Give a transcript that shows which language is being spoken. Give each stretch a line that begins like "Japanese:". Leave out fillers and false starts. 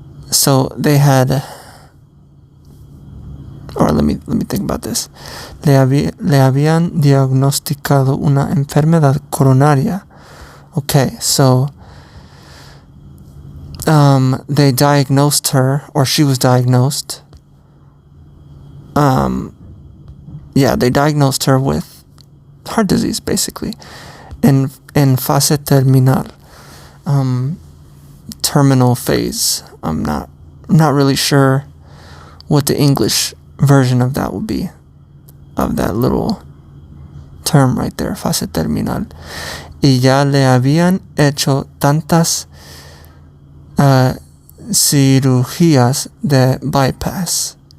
English: So they had, or let me think about this.
Spanish: Le habían diagnosticado una enfermedad coronaria.
English: Okay, so they diagnosed her, or she was diagnosed. They diagnosed her with heart disease, basically, in
Spanish: fase terminal,
English: terminal phase. I'm not really sure what the English version of that would be, of that little term right there,
Spanish: fase terminal. Y ya le habían hecho tantas cirugías de bypass.